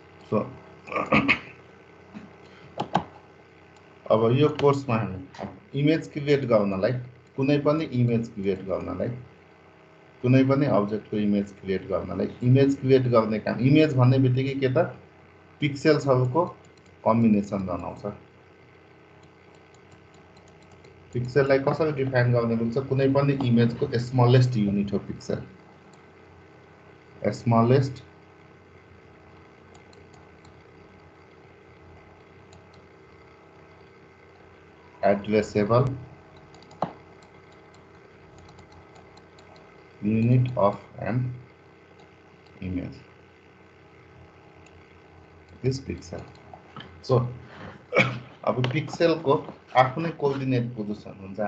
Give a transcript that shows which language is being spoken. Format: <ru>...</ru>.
<ne>So, अब यो कोर्समा हामी इमेज क्रिएट गर्नलाई कुनै पनि इमेज क्रिएट गर्नलाई कुनै पनि अब्जेक्टको इमेज क्रिएट गर्नलाई इमेज क्रिएट गर्ने काम इमेज भन्ने बित्तिकै के त पिक्सेल्सहरुको कम्बिनेसन बनाउँछ. पिक्सेललाई कसरी डिफाइन गर्ने हुन्छ कुनै पनि इमेजको स्मलेस्ट युनिट हो pixel.</ne> <en>Smallest addressable unit of an image is pixel.</en> <ne>So अब पिक्सेल को आफ्नै कोअर्डिनेट पोजिसन हुन्छ.</ne>